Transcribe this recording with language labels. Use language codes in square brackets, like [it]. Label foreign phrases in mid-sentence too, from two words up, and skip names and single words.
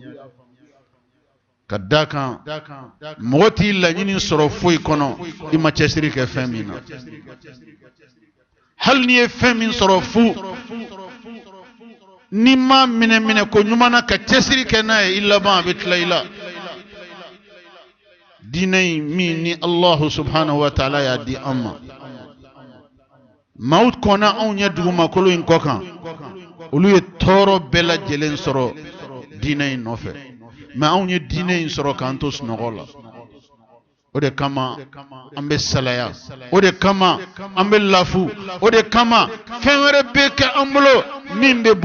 [bm] ka d'a kan mɔgɔ t'i laɲini sɔrɔ foyi kɔnɔ i ma cɛsiri kɛ fɛn min na hali n'i ye fɛn min sɔrɔ fu n'i ma minɛ ko ɲuman na ka cɛsiri kɛ n'a ye i laban a bɛ tila i la diinɛ in min ni [ar] الله سبحانه وتعالى [bm] y'a di an ma maaw kɔnna anw ɲɛ dugumakolo in kɔ kan olu ye tɔɔrɔ bɛɛ lajɛlen sɔrɔ diinɛ in nɔfɛ mais anw ye diinɛ in sɔrɔ k'an to sunɔgɔ la o de kama an bɛ salaya o de kama an bɛ lafu o de kama fɛn wɛrɛ bɛ kɛ an bolo min bɛ